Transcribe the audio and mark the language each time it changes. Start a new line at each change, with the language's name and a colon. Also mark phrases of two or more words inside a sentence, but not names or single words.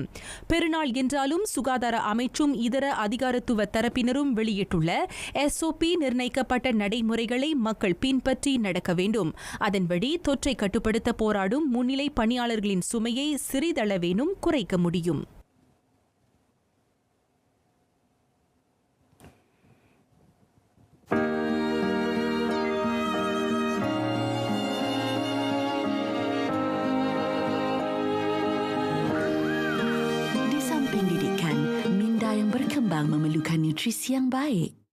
Tamil: பெருநாள் என்றாலும் சுகாதார அமைச்சும் இதர அதிகாரத்துவ தரப்பினரும் வெளியிட்டுள்ள SOP நிர்ணயிக்கப்பட்ட நடைமுறைகளை மக்கள் பின்பற்றி நடக்க வேண்டும். அதன்படி தொற்றை கட்டுப்படுத்த போராடும் முன்னிலை பணியாளர்களின் சுமையை சிறிதளவேனும் குறைக்க முடியும்.
Malay: Di samping didikan, minda yang berkembang memerlukan nutrisi yang baik.